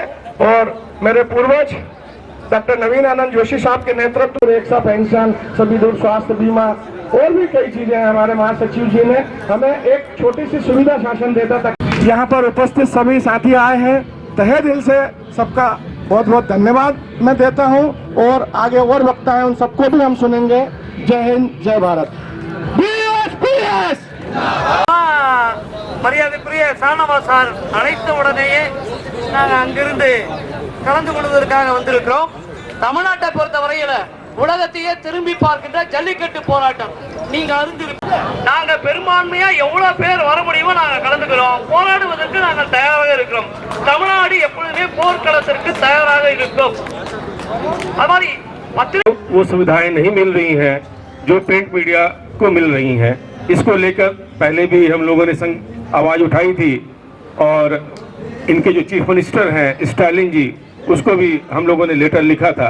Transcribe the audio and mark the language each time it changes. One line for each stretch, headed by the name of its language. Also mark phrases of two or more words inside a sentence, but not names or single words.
Hindi: और मेरे पूर्वज डॉक्टर नवीन आनंद जोशी साहब के नेतृत्व में रेक्षा पेंशन, सभी दूर स्वास्थ्य बीमा और भी कई चीजें हैं। हमारे महासचिव जी ने हमें एक छोटी सी सुविधा शासन देता था। यहाँ पर उपस्थित सभी साथी आए हैं, तहे दिल से सबका बहुत बहुत धन्यवाद मैं देता हूं। और आगे और वक्ता है, उन सबको भी हम सुनेंगे। जय हिंद, जय भारत।
Tamil: மரியாதைக்குரிய சாணவா சார் அழைத்த உடனேயே நாங்கள் அங்கிருந்து கலந்து கொள்வதற்காக வந்திருக்கிறோம். தமிழ்நாட்டை பொறுத்தவரையில உலகத்தையே திரும்பி பார்க்கின்ற ஜல்லிக்கட்டு போராட்டம் நீங்க நாங்க பெரும்பான்மையா எவ்வளவு பேர் வர முடியுமோ நாங்க கலந்துக்கிறோம். போராடுவதற்கு நாங்கள் தயாராக இருக்கிறோம். தமிழ்நாடு எப்பொழுதுமே போர்க்களத்திற்கு தயாராக இருக்கும்.
Hindi: हमारी वो सुविधाएं नहीं मिल रही हैं जो
English: print media
Hindi: को मिल रही हैं। इसको लेकर पहले भी हम लोगों ने आवाज उठाई थी और इनके जो
English: chief minister
Hindi: हैं स्टालिन जी, उसको भी हम लोगों ने लेटर लिखा था।